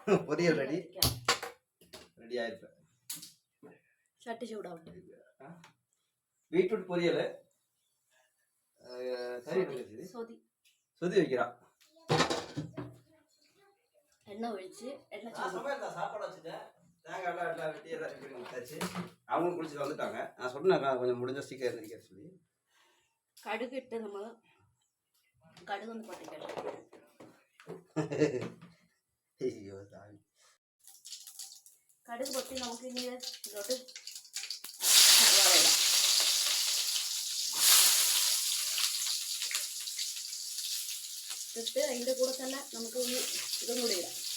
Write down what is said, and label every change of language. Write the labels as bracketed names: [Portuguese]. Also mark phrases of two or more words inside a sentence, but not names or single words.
[Malayalam] ബീട്രൂട്ട് പൊരിയല് എണ്ണ ഒഴിച്ച് [Tamil] அவங்களும் குளிச்சுட்டு வந்துட்டாங்க. நான் சொன்னேன் கொஞ்சம் முடிஞ்ச சீக்கிரம் இருக்க சொல்லி. [Malayalam] കടുക് ഇട്ട് നമ്മൾ കടുകൊന്ന് പൊട്ടിക്കണം. അയ്യോ താഴെ കടുക് പൊട്ടി നമുക്ക് ഇനി ഇതിലോട്ട് ഇട്ട് അതിൻ്റെ കൂടെ തന്നെ നമുക്ക് ഇതും കൂടി ഇടാം.